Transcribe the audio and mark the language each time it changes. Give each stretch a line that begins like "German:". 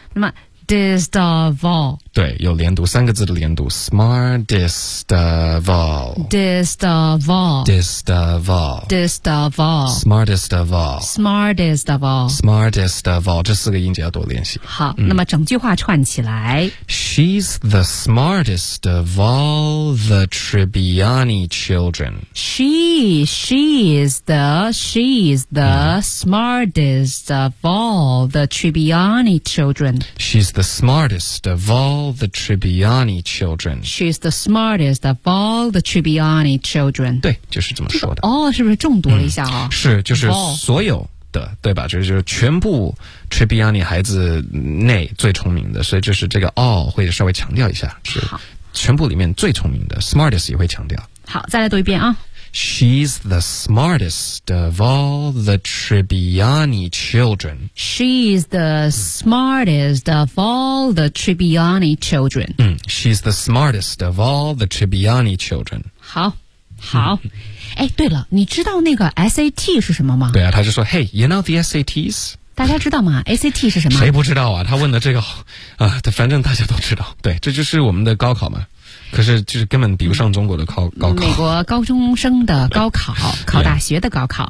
English: 那么Smartest of all
Chinese: 对，有连读，三个字的连读 smartest of all
English: dist of all dist of all dist of all smartest of all smartest of all
Chinese: smartest of all 这四个音节要多练习好、嗯、那么整句话串起来
English: She's the smartest of all the Tribbiani children She is the、嗯、smartest of all the Tribbiani children She's the smartest of allthe Tribbiani children. She's the smartest of all the Tribbiani children.
Chinese: 对，就是这么说的。哦，是不是中毒了一下啊？是，就是所有的，对吧？就是全部 Tribbiani 孩子内最聪明的，所以就是这个 all 会稍微强调一下，是全部里面最聪明的 ，smartest 也会强调。好，再来读一遍啊。
English: She's the smartest of all the Tribbiani children. She's the smartest of all the Tribbiani children. She's the smartest of all the Tribbiani children.
Chinese: 好，好。哎，对了，你知道那个 SAT 是什么吗？
English: 对啊，他就说，Hey, you know the SATs?
Chinese: 大家知道吗 ?ACT 是什么谁不知道啊他问的这个啊反正大家都知道。对这就是我们的高考嘛。可是就是根本比不上中国的高考。美国高中生的高考考大学的高考。